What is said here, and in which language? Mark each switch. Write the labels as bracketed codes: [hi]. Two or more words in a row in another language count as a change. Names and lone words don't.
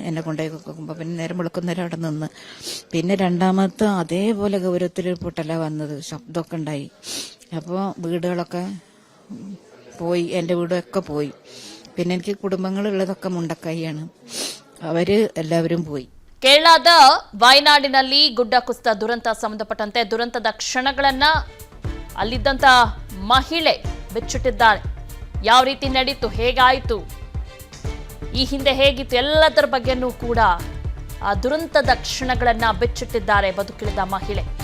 [ml] എന്നെ കൊണ്ടുപോയി നോക്കുമ്പോൾ പിന്നെ നേരം വെളുക്കുന്നേരം അവിടെ നിന്ന്. പിന്നെ രണ്ടാമത്തെ അതേപോലെ ഗൗരവത്തിൽ പൊട്ടല വന്നത്, ശബ്ദമൊക്കെ ഉണ്ടായി. അപ്പോൾ വീടുകളൊക്കെ പോയി, എൻ്റെ വീടൊക്കെ പോയി. പിന്നെ എനിക്ക് കുടുംബങ്ങളുള്ളതൊക്കെ മുണ്ടക്കൈയാണ്, അവര് എല്ലാവരും പോയി. [kn] ಕೇರಳದ ವಯನಾಡಿನಲ್ಲಿ ಗುಡ್ಡ ಕುಸಿತ ದುರಂತ ಸಂಬಂಧಪಟ್ಟಂತೆ ದುರಂತದ ಕ್ಷಣಗಳನ್ನ ಅಲ್ಲಿದ್ದಂತ ಮಹಿಳೆ ಬಿಚ್ಚಿಟ್ಟಿದ್ದಾಳೆ. ಯಾವ ರೀತಿ ನಡೀತು, ಹೇಗಾಯಿತು, ಈ ಹಿಂದೆ ಹೇಗಿತ್ತು ಎಲ್ಲದರ ಬಗ್ಗೆನೂ ಕೂಡ ಆ ದುರಂತದ ಕ್ಷಣಗಳನ್ನ ಬಿಚ್ಚಿಟ್ಟಿದ್ದಾರೆ ಬದುಕಿಳಿದ ಮಹಿಳೆ.